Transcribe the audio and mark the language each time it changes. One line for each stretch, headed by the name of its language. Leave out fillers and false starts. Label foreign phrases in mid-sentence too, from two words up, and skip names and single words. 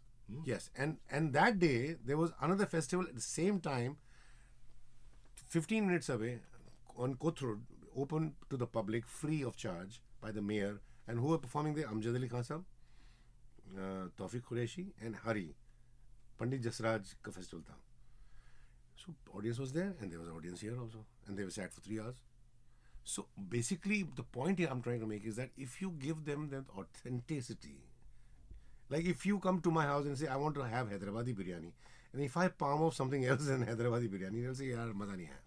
English: Yes, and that day there was another festival at the same time, 15 minutes away on Kothurud, open to the public, free of charge, by the mayor. And who were performing there? Amjad Ali Khan Sahab, Tawfiq Qureshi, and Hari.
Hindi: पंडित जसराज का फ़ेस्टिवल था.
English: So audience was there, and there was audience here also, and they were sat for 3 hours. So basically, the point here I'm trying to make is that if you give them that authenticity, like if you come to my house and say, I want to have Hyderabadi biryani, and if I palm off something else than Hyderabadi biryani, they'll say,
Hindi: यार, मज़ा नहीं है.